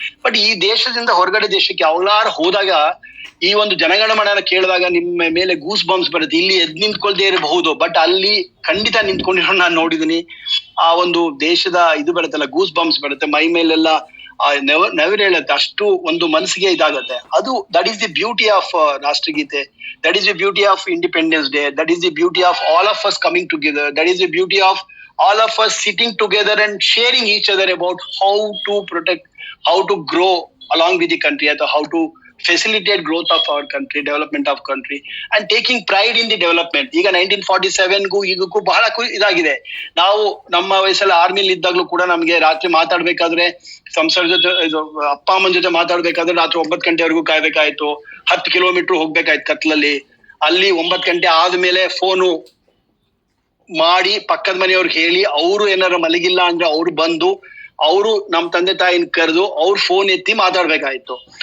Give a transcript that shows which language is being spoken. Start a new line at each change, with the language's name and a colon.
Kannada: But ಈ ದೇಶದಿಂದ ಹೊರಗಡೆ ದೇಶಕ್ಕೆ ಯಾವಾರು ಹೋದಾಗ ಈ ಒಂದು ಜನಗಣಮನ ಕೇಳಿದಾಗ ನಿಮ್ಮ ಮೇಲೆ ಗೂಸ್ ಬಂಪ್ಸ್ ಬರುತ್ತೆ. ಇಲ್ಲಿ ಎದ್ ನಿಂತ್ಕೊಳ್ದೇ ಇರಬಹುದು, ಬಟ್ ಅಲ್ಲಿ ಖಂಡಿತ ನಿಂತ್ಕೊಂಡಿರೋ ನಾನು ನೋಡಿದೀನಿ. ಆ ಒಂದು ದೇಶದ ಇದು ಬರುತ್ತಲ್ಲ, ಗೂಸ್ ಬಂಪ್ಸ್ ಬರುತ್ತೆ ಮೈ ಮೇಲೆಲ್ಲ, ನೆವರ್ ಹೇಳುತ್ತೆ. ಅಷ್ಟು ಒಂದು ಮನಸ್ಸಿಗೆ ಇದಾಗತ್ತೆ. ಅದು
English: that is the beauty of
Kannada: ರಾಷ್ಟ್ರಗೀತೆ.
English: That is the beauty of Independence Day. That is the beauty of all of us coming together. That is the beauty of all of us sitting together and sharing each other about how to protect, how to grow along with the country, or how to facilitate growth of our country, development of country, and taking pride in the development.
Kannada: ಈಗ 1947ಗೂ ಈಗಕ್ಕೂ ಬಹಳ ಇದಾಗಿದೆ. ನಾವು ನಮ್ಮ ವಯಸ್ಸಲ್ಲಿ ಆರ್ಮಿಲಿ ಇದ್ದಾಗ್ಲೂ ಕೂಡ ನಮ್ಗೆ ರಾತ್ರಿ ಮಾತಾಡ್ಬೇಕಾದ್ರೆ, ಸಂಸಾರ ಜೊತೆ, ಅಪ್ಪ ಅಮ್ಮನ ಜೊತೆ ಮಾತಾಡ್ಬೇಕಾದ್ರೆ ರಾತ್ರಿ 9 ಗಂಟೆವರೆಗೂ ಕಾಯ್ಬೇಕಾಯ್ತು. 10 ಕಿಲೋಮೀಟರ್ ಹೋಗ್ಬೇಕಾಯ್ತು ಕತ್ಲಲ್ಲಿ. ಅಲ್ಲಿ 9 ಗಂಟೆ ಆದ್ಮೇಲೆ ಫೋನು ಮಾಡಿ ಪಕ್ಕದ ಮನೆಯವ್ರಿಗೆ ಹೇಳಿ, ಅವರು ಏನಾರ ಮಲಗಿಲ್ಲ ಅಂದ್ರೆ ಅವ್ರು ಬಂದು, ಅವರು ನಮ್ ತಂದೆ ತಾಯಿನ ಕರೆದು ಅವ್ರ ಫೋನ್ ಎತ್ತಿ ಮಾತಾಡ್ಬೇಕಾಯ್ತು.